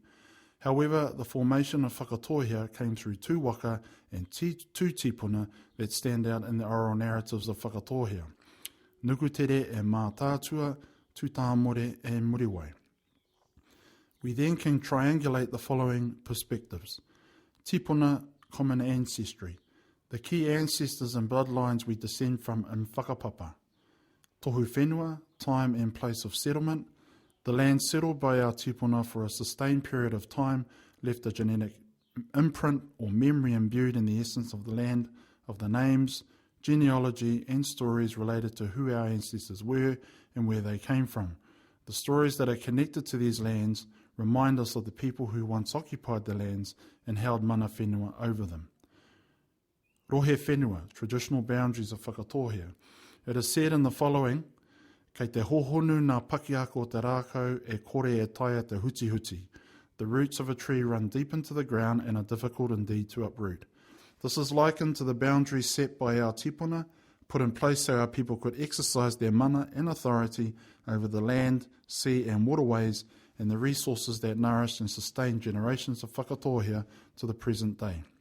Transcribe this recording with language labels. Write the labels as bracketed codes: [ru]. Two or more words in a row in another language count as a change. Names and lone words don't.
[en] However, the formation of Whakatohea came through 2 waka and 2 tipuna that stand out in the oral narratives of Whakatohea. Nukutere e Mātātua, Tū Tāmore and Muriwai. We then can triangulate the following perspectives. Tipuna, common ancestry. The key ancestors and bloodlines we descend from in whakapapa. [mi] Tohu whenua, [en] time and place of settlement. The land settled by our tipuna for a sustained period of time left a genetic imprint or memory imbued in the essence of the land, of the names, genealogy and stories related to who our ancestors were and where they came from. The stories that are connected to these lands remind us of the people who once occupied the lands and held [mi] mana whenua [en] over them. [mi] Rohe whenua, [en] traditional boundaries of Whakatohea. It is said in the following, [mi] kei te hohonu nā pakiako te rākau e kore e taia te huti huti. [en] The roots of a tree run deep into the ground and are difficult indeed to uproot. This is likened to the boundaries set by our tipuna, put in place so our people could exercise their mana and authority over the land, sea and waterways and the resources that nourish and sustain generations of whakatohea to the present day.